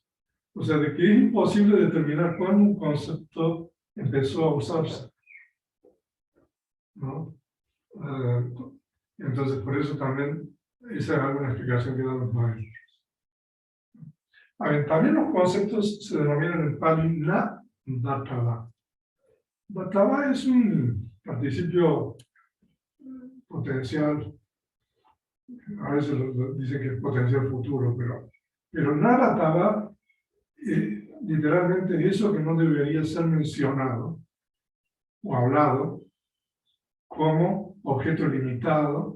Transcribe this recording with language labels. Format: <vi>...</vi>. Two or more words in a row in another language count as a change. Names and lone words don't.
<es>O sea, de que es imposible determinar cuándo un concepto empezó a usarse, ¿no? Entonces, por eso también esa es alguna explicación que dan los maestros. A ver, también los conceptos se denominan en Pali</es> <pi>na vatava.</pi> <es>Vatava es un participio potencial, a veces dicen que es potencial futuro, pero</es> <pi>na vatava</pi> <es>literalmente eso que no debería ser mencionado o hablado como objeto limitado.</es>